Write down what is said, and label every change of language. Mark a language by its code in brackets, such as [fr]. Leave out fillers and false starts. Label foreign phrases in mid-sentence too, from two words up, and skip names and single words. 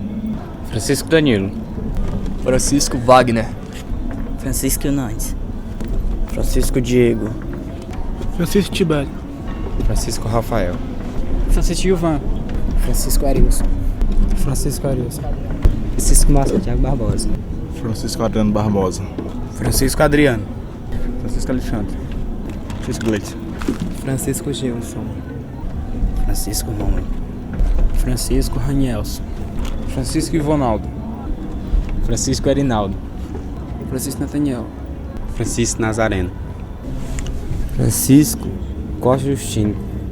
[pt] Francisco Danilo. Francisco Wagner. Francisco Hernandes. Francisco Diego. Francisco Tibério. Francisco Rafael. Francisco Gilvan. Francisco Arilson. Francisco Arilson. Francisco Márcio Thiago Barbosa. Francisco Adriano Barbosa. Francisco Adriano. Francisco Alexandre. Francisco Gleito. Francisco Gilson. Francisco Romulo. Francisco Ranielson. Francisco Ivonaldo. Francisco Erinaldo. Francisco Nathaniel. Francisco Nazareno. Francisco Costa Justino.